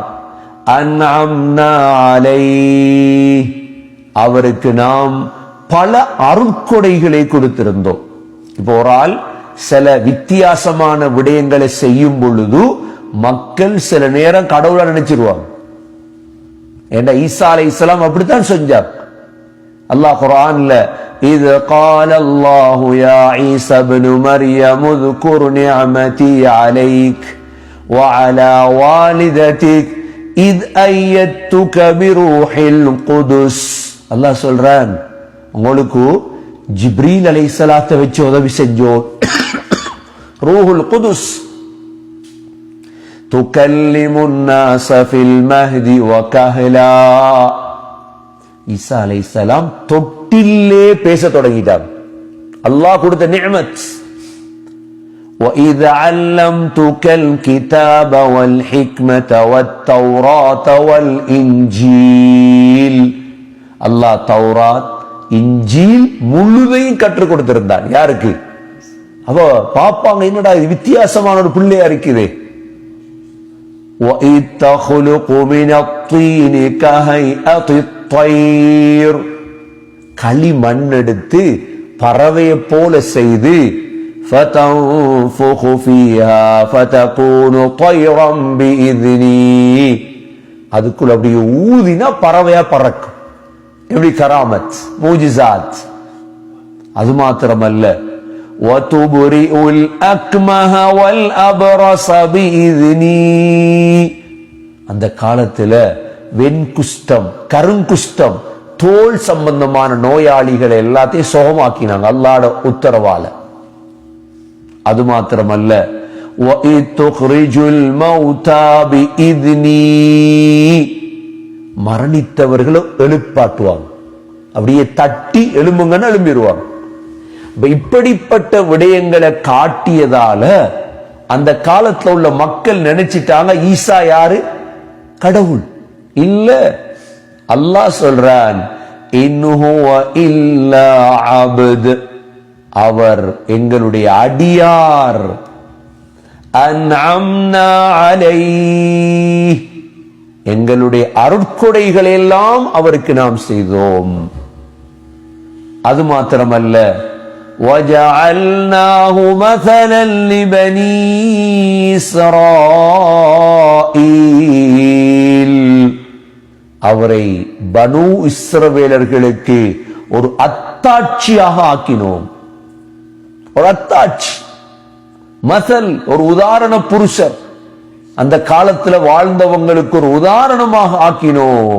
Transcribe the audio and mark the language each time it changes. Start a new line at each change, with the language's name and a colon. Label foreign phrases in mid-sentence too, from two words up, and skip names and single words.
Arabic: أنعمنا عليه,
Tamil: அவருக்கு நாம் பல அருட்கொடைகளை கொடுத்திருந்தோம். இப்போ ஒரு ஆள் சில வித்தியாசமான விடயங்களை செய்யும் பொழுது மக்கள் சில நேரம் கடவுளை நினைச்சிருவாங்க. ஏன்னா ஈசா அலைஹிஸ்ஸலாம் அப்படித்தான் செஞ்சார். அல்லாஹ் குர்ஆன்ல,
Arabic: إذ قال الله يا عيسى ابن مريم اذكر نعمتي عليك وعلى والدتك إذ أيدتك بروح القدس.
Tamil: அல்லாஹ் சொல்றான், உங்களுக்கு ஜிப்ரீல் அலைஹிஸ்ஸலாத்தை வச்சு உதவி செஞ்சோம்.
Arabic: روح القدس تكلم الناس في المهد و كهلا.
Tamil: ஈசா அலைஹிஸ்ஸலாம் தொட்டிலே பேச தொடங்கிட்டார். அல்லாஹ் கொடுத்த நிஅமத்.
Arabic: وَإِذْ عَلَّمْتُكَ الْكِتَابَ وَالْحِكْمَةَ وَالتَّوْرَاةَ وَالْإِنْجِيلَ.
Tamil: அல்லாஹ் தௌராத் இன்ஜீல் முழுதையும் கற்றுக் கொடுத்திருந்தான். யாருக்கு? அவ பாப்பாங்க, என்னடா இது வித்தியாசமான ஒரு பிள்ளையா இருக்குது.
Arabic: وَإِذْ تَخْلُقُ مِنَ الطِّينِ كَهَيْئَةِ الطَّيْرِ.
Tamil: களிமண் எடுத்து பறவையை போல செய்து
Arabic: فَتَنْفُخُ فِيهَا فَتَكُونُ طَيْرًا بِإِذْنِي.
Tamil: அதுக்குள்ள அப்படியே ஊதினா பறவையா பறக்கும். எப்படி
Arabic: كرامات، معجزات.
Tamil: அது மாத்திரமல்ல,
Arabic: وَتُبْرِئُ الْأَكْمَهَ وَالْأَبْرَصَ بِإِذْنِي.
Tamil: அந்த காலத்துல வெண்குஷ்டம், கருங்குஷ்டம், தோல் சம்பந்தமான நோயாளிகளை எல்லாத்தையும் சுகமாக்கினாங்க அல்லாஹ்வோட உத்தரவால. அது மாத்திரமல்ல,
Arabic: وَإِذْ تُخْرِجُ الْمَوْتَى بِإِذْنِي.
Tamil: மரணித்தவர்களை எழுப்பாட்டுவாங்க. அப்படியே தட்டி எழும்புங்கன்னு எழும்பிடுவாங்க. இப்படிப்பட்ட விடயங்களை காட்டியதால அந்த காலத்துல உள்ள மக்கள் நினைச்சிட்டாங்க ஈசா யாரு? கடவுள் இல்ல. அல்லாஹ் சொல்றான்,
Arabic: إن هو إلا عبد.
Tamil: அவர் எங்களுடைய அடியார்.
Arabic: أنعمنا عليه.
Tamil: எங்களுடைய அருட்கொடைகளை எல்லாம் அவருக்கு நாம் செய்தோம். அது மாத்திரமல்ல,
Arabic: وَجَعَلْنَاهُ مَثَلًا لِبَنِي إِسْرَائِيلَ.
Tamil: அவரை பனு இஸ்ரவேலர்களுக்கு ஒரு அத்தாட்சியாக ஆக்கினோம். ஒரு அத்தாட்சி, மசல், ஒரு உதாரண புருஷர். அந்த காலத்துல வாழ்ந்தவங்களுக்கு ஒரு உதாரணமாக ஆக்கினோம்.